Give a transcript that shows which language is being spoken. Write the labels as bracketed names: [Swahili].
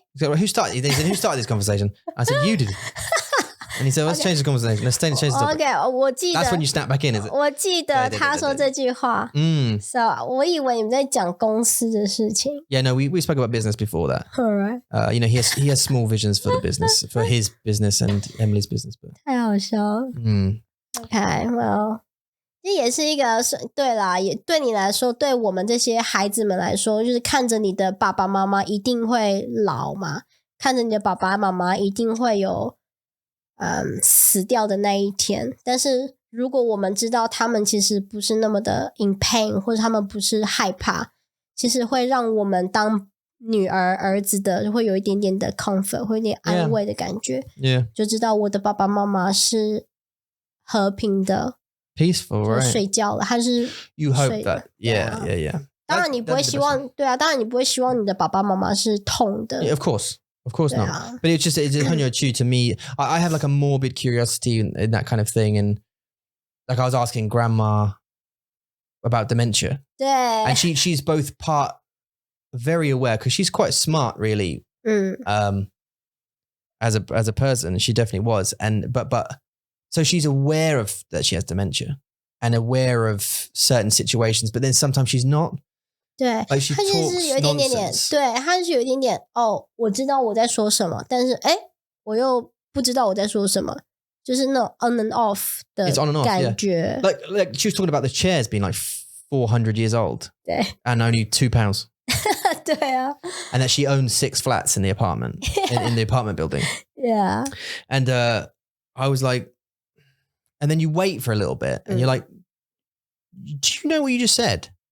[English] He said, well, who started this conversation? I said, you did. And he said, let's change the conversation. Let's change the subject. [Chinese] Okay, 我记得 [English] That's when you snap back in, is it? [Chinese] 我记得他说这句话。 So 我以为你们在讲公司的事情。 [English] Yeah, no, we spoke about business before that. All right. You know, he has small visions for the business, for his business and Emily's business. But [Chinese] 太好笑了。 [English] Okay, well. [Chinese] 这也是一个对啦，也对你来说，对我们这些孩子们来说，就是看着你的爸爸妈妈一定会老嘛，看着你的爸爸妈妈一定会有死掉的那一天。但是如果我们知道他们其实不是那么的 [English] in pain， [Chinese] 或者他们不是害怕，其实会让我们当女儿儿子的会有一点点的 comfort， 会有点安慰的感觉。 [English] Yeah. [Chinese] 就知道我的爸爸妈妈是和平的。 [English] Peaceful, right? [Chinese] 睡觉了，他是 [English] You hope that, yeah. [Chinese] 当然你不会希望，对啊，当然你不会希望你的爸爸妈妈是痛的。 [English] Yeah, of course not. But it's to me. I have like a morbid curiosity in that kind of thing, and like I was asking Grandma about dementia. [Chinese] 对 [English] And she's both part very aware because she's quite smart, really. As a person, she definitely was, but. So she's aware of that she has dementia and aware of certain situations, but then sometimes she's not. [Chinese] 对， [English] Like she [Chinese] 他就是有 [English] talks [Chinese] 一点点 [English] nonsense. [Chinese] 对，他就是有一点点我知道我在说什么，但是我又不知道我在说什么，就是那种 [English] on and off [Chinese] 的 [English] It's on and off, [Chinese] 感觉。 [English] Like she was talking about the chairs being like 400 years old [Chinese] 对 [English] and only £2. [Chinese] 对啊 [English] And that she owns 6 flats in the apartment, in the apartment building. Yeah. And I was like, and then you wait for a little bit and you're like, do you know what you just said?